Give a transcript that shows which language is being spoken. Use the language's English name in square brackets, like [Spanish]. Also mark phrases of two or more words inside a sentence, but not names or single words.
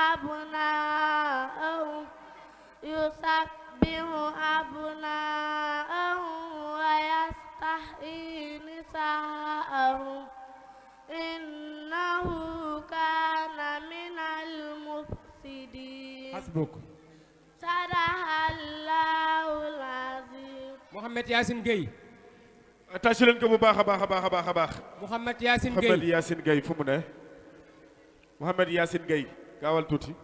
[Arabic] أبناءهم ويستحيي نساءهم إنه كان من المفسدين. حسبك. صدق الله العظيم. Mouhamed Yacine Gueye. [Wolof] tàcc leen ko bu baax a baax. Mouhamed Yacine Gueye. Mouhamed Yacine Gueye fu mu ne. Mouhamed Yacine Gueye gaawal tuuti.